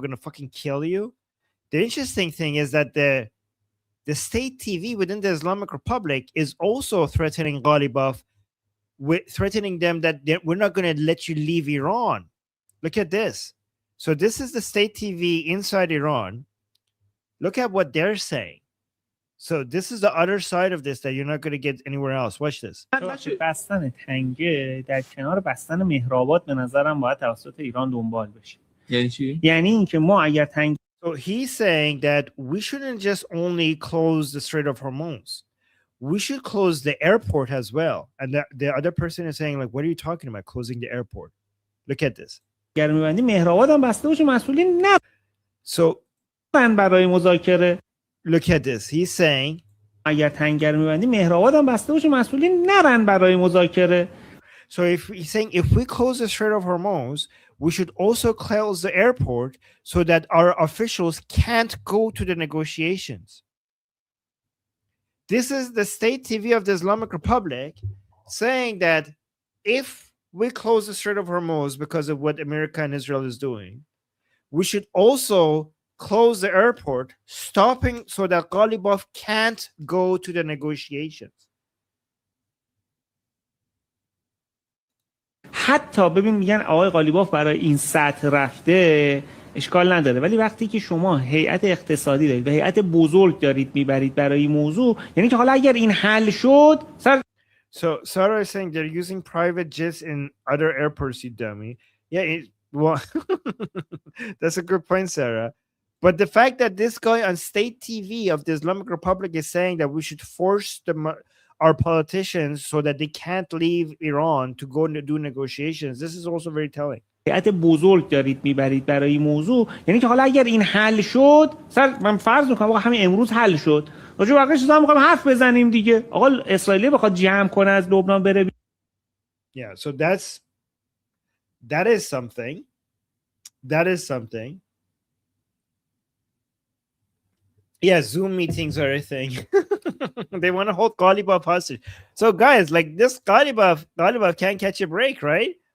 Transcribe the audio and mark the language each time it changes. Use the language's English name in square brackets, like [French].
[English] We're going to fucking kill you. The interesting thing is that the state TV within the Islamic Republic is also threatening Ghalibaf, threatening them that we're not going to let you leave Iran. Look at this. So this is the state TV inside Iran. Look at what they're saying. So this is the other side of this that you're not going to get anywhere else. Watch this. [Persian] بستن تنگه در کنار بستن مهرآباد به نظرم باید توسط ایران دنبال بشه. یعنی چی؟ یعنی اینکه ما اگر تنگ [English] So he's saying that we shouldn't just only close the Strait of Hormuz. We should close the airport as well. And the other person is saying, like, what are you talking about, closing the airport? Look at this. [Persian] اگر می‌بندی مهرآباد هم بسته باشه مسئولین نه. [English] So [Persian] برای مذاکره. [English] Look at this. He's saying, [Persian] اگر تنگر می‌بندی مهرآباد هم بسته باشه مسئولین نرن برای مذاکره. [English] So he's saying if we close the Strait of Hormuz, we should also close the airport so that our officials can't go to the negotiations. This is the state TV of the Islamic Republic saying that if we close the Strait of Hormuz because of what America and Israel is doing, we should also close the airport, stopping so that Ghalibaf can't go to the negotiations. [Persian] حتی ببین میگن آقای غالیباف برای این سطح رفته اشکال نداره، ولی وقتی که شما هیئت اقتصادی دارید و هیئت بزرگ دارید میبرید برای این موضوع، یعنی که حالا اگر این حل شد [English] So Sarah is saying they're using private jets in other airports, you dummy. Yeah, well, that's a good point, Sarah. But the fact that this guy on state TV of the Islamic Republic is saying that we should force our politicians so that they can't leave Iran to go and do negotiations. This is also very telling. [Persian] هیئت بزرگ دارید میبرید برای این موضوع، یعنی که حالا اگر این حل شد، من فرض میکنم آقا همین امروز حل شد، راجع به بقیه چیزا میخوایم حرف بزنیم دیگه. آقا اسرائیل بخواد جمع کنه از لبنان بره. [English] Yeah, so that is something. That is something. Yeah, Zoom meetings are a thing. They want to hold Ghalibaf hostage. So guys, like this Ghalibaf can't catch a break, right?